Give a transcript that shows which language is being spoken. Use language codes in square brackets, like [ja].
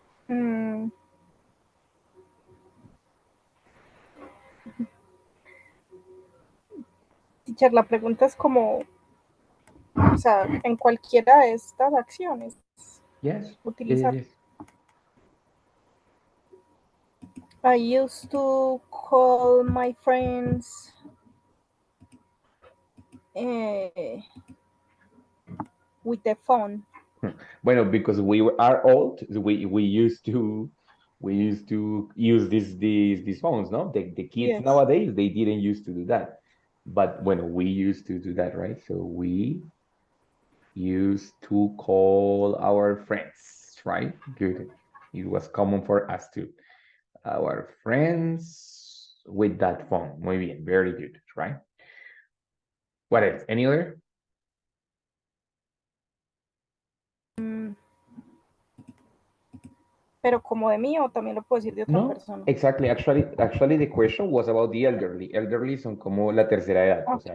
[es] Mm, teacher, la pregunta es como, o sea, en cualquiera de estas acciones [en] Yes, yes, [es] utilizar. [en] yes. I used to call my friends with the phone. Bueno, because are old, we used to use these phones, no? The kids Yes. nowadays, they didn't used to do that. But when we used to do that, right? So we used to call our friends, right? Good. It was common for us to. Our friends with that phone. [es] Muy bien, [en] very good, right? What else? Any other? [es] Mm, pero como de mí o también lo puedo decir de otra [en] No, persona. exactly. Actually, the question was about the elderly. [es] Elderly son como la tercera edad, o sea,